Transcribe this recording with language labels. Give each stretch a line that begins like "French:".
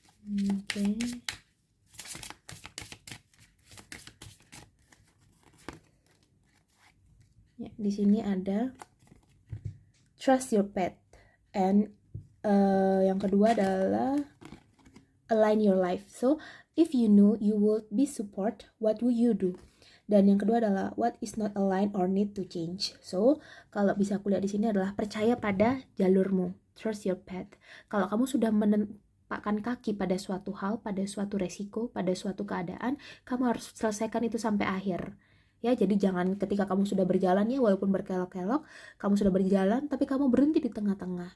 Indonesian: Oke. Ya, di sini ada
English: trust your path, and
Indonesian: yang kedua adalah
English: align your life. So if you know you will be support, what will you do?
Indonesian: Dan yang kedua adalah
English: what is not aligned or need to change.
Indonesian: So kalau bisa aku lihat di sini adalah percaya pada jalurmu,
English: trust your path.
Indonesian: Kalau kamu sudah menempatkan kaki pada suatu hal, pada suatu resiko, pada suatu keadaan, kamu harus selesaikan itu sampai akhir. Ya, jadi jangan ketika kamu sudah berjalan ya, walaupun berkelok-kelok, kamu sudah berjalan tapi kamu berhenti di tengah-tengah.